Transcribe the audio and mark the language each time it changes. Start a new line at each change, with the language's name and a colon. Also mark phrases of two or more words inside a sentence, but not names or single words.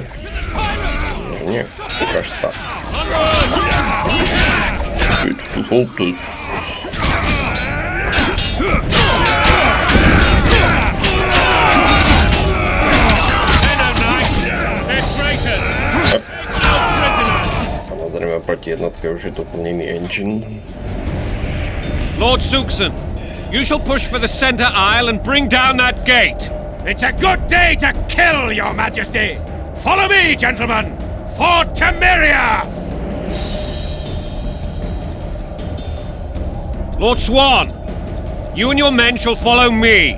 Slovak: Nie, ukáž sa. Ty tu Foltest. Samozrejme proti jednotke už je to plnený engine.
English: Lord Suxon, you shall push for the center aisle and bring down that gate. It's a good day to kill, your majesty! Follow me, gentlemen! For Temeria! Lord Swan, you and your men shall follow me.